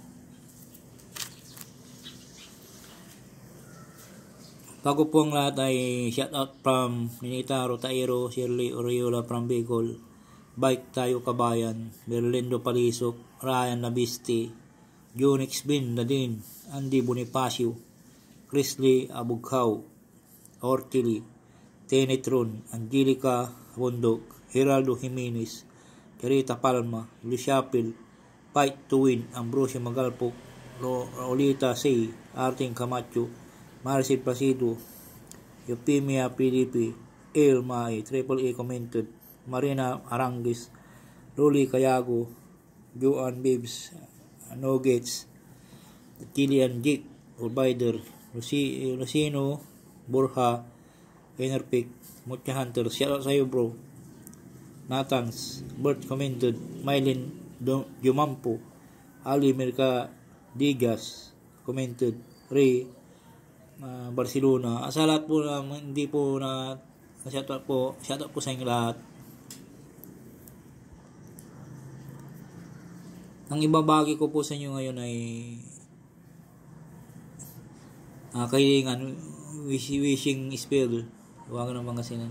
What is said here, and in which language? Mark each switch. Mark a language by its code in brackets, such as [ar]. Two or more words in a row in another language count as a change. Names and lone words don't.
[tl] Bago po ang lahat ay [en] shout out from [tl] Ninita Rotairo, Shirley Oriola from Bicol, Bike Tayo Kabayan, Berlindo Palisok, Ryan Nabisti, Junix Bin Nadine, Andy Bonifacio, Chrisley Abughaw, Ortili, Tenetron, Angelica Bundok, Geraldo Jimenez, Carita Palma, Luciapil, Fight to Win, Ambrosio Magalpok, Rolita Say, Arting Camacho, Maricel Placido, Eupemia PDP, El Mai, Triple A Commented, Marina Arangues, Loli Cayago, Joan Bibbs, Nuggets, Kilian Jake, Urbider, Lucino, Borja, Enerpic, Mucha Hunter, shoutout sa iyo bro, Nathans, Bert Commented, Mylin Jumampo, Ali Merca Digas Commented, Ray Barcelona. Sa lahat po na hindi po na shoutout po sa inyo lahat. Ang ibabagi ko po sa inyo ngayon ay kahilingan, [en] wishing spell, [tl] Hiwaga ng Pangasinan.